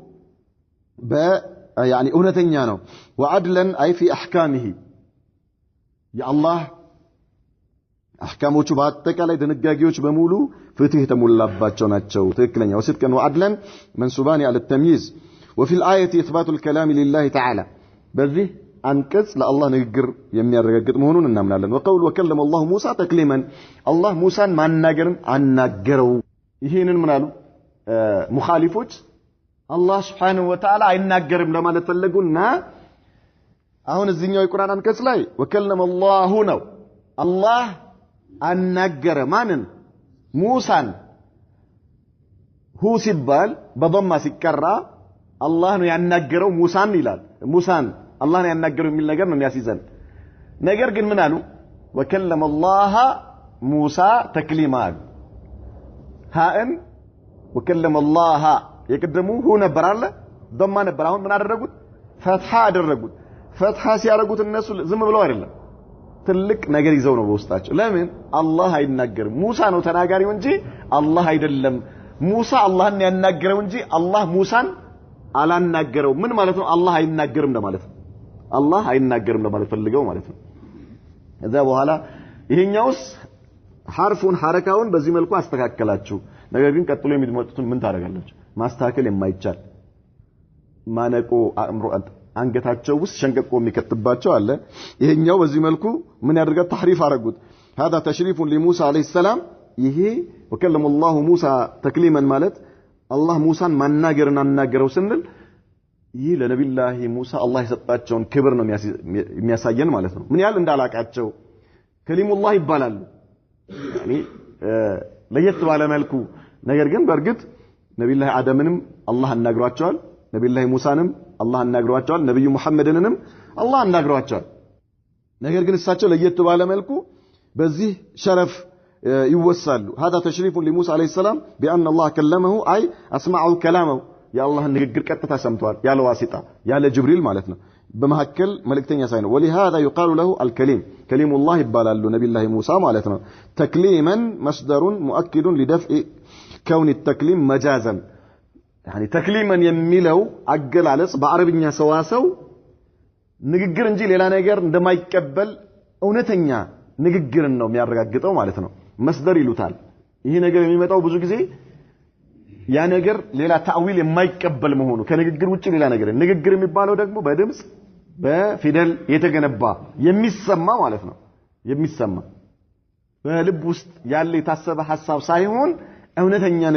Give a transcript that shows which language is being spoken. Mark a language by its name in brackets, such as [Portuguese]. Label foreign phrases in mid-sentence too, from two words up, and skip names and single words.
[Amharic] يعني እውነተኛ ነው [Arabic] وعدلا أي في أحكامه يا الله أحكامه [Amharic] በአጠቃላይ ድንጋጌዎች በሙሉ ፍትህ የተሞላባቸው ናቸው ትክክለኛ [Arabic] وصدقا وعدلا منسوبان على التمييز وفي الآية إثبات الكلام لله تعالى [Amharic] በዚህ አንቀጽ ለአላህ ንግግር የሚያረጋግጥ መሆኑን እናምናለን [Arabic] وقول وكلم الله موسى تكليما الله موسى [Amharic] ማናገርን አናገረው ይሄንን ምን አሉ ሙኻሊፎች አላህ [Arabic] سبحانه وتعالى [Amharic] አይናገርም ለማለት ፈለጉና አሁን እዚህኛው የቁርአን አንቀጽ ላይ [Arabic] وكلم الله [Amharic] ነው አላህ አናገረ ማንን ሙሳን ሁ ሲባል በضማ ሲቀራ አላህ ነው ያናገረው ሙሳን ይላል ሙሳን አላህ ነው ያናገረው የሚል ነገር ነው የሚያስይዘን ነገር ግን ምን አሉ [Arabic] وكلم الله موسى [Amharic] تكليما ሃእን [Arabic] وكلم الله [Amharic] የቀደሙ ሁ ነበር አለ ضማ ነበር አሁን ምን አደረጉት ፈትሃ አደረጉት ፈትሃ ሲያደርጉት እነሱ ዝም ብለው አይደለም ትልቅ ነገር ይዘው ነው በውስጣቸው ለምን አላህ አይናገርም ሙሳ ነው ተናጋሪው እንጂ አላህ አይደለም ሙሳ አላህን ያናገረው እንጂ አላህ ሙሳን አላናገረው ምን ማለት ነው አላህ አይናገርም ለማለት ነው አላህ አይናገርም ለማለት ፈልገው ማለት ነው እዛ በኋላ ይሄኛውስ ሐርፉን ሐረካውን በዚህ መልኩ አስተካከላችሁ ነገር ግን ቀጥሎ የሚመጡትን ምን ታደርጋላችሁ ማስተካከል የማይቻል ማነቆ አእምሮ አንገታቸው ውስጥ ሸንቀቆ የሚከትባቸው አለ ይሄኛው በዚህ መልኩ ምን ያደርጋል ተሕሪፍ አረጉት [Arabic] هذا تشريف لموسى عليه السلام [Amharic] ይሄ [Arabic] وكلم الله موسى تكليما [Amharic] ማለት አላህ ሙሳን ማናገርን አናገረው ስንል ይህ ለነብዩላህ ሙሳ አላህ የሰጣቸውን ክብር ነው የሚያሳየን ማለት ነው ምን ያህል እንዳላቃቸው ከሊሙላህ ይባላሉ يعني ለየት ባለ መልኩ ነገር ግን በርግጥ ነብዩላህ አደምንም አላህ አናግሯቸዋል ነብዩላህ ሙሳንም አላህ አናግሯቸዋል ነብዩ መሐመድንም አላህ አናግሯቸዋል ነገር ግን እሳቸው ለየት ባለ መልኩ በዚህ ሸረፍ ይወሳሉ هذا [Arabic] تشريف لموسى عليه السلام بأن الله كلمه أي أسمعه كلامه يا الله [Amharic] ንግግር ቀጥታ ሰምቷል ያለ ዋሲጣ ያለ ጅብሪል ማለት ነው በመሐከል መልእክተኛ [Arabic] ሳይሆን ولهذا يقال له الكليم كليم الله [Amharic] ይባላሉ ነብዩላህ ሙሳ ማለት ነው [Arabic] تكليما مصدر مؤكد لدفع كون التكليم مجازا يعني تكليما [Amharic] የሚለው አገላለጽ በአረብኛ ሰዋሰው ንግግር እንጂ ሌላ ነገር እንደማይቀበል እውነተኛ ንግግርን ነው የሚያረጋግጠው ማለት ነው መስደር ይሉታል ይሄ ነገር የሚመጣው ብዙ ጊዜ ያ ነገር ሌላ ታዊል የማይቀበል መሆኑ ከንግግር ውጪ ሌላ ነገር ንግግር የሚባለው ደግሞ በድምጽ በፊደል የተገነባ የሚሰማ ማለት ነው የሚሰማ በልብ ውስጥ ያለ የታሰበ ሐሳብ ሳይሆን እውነተኛ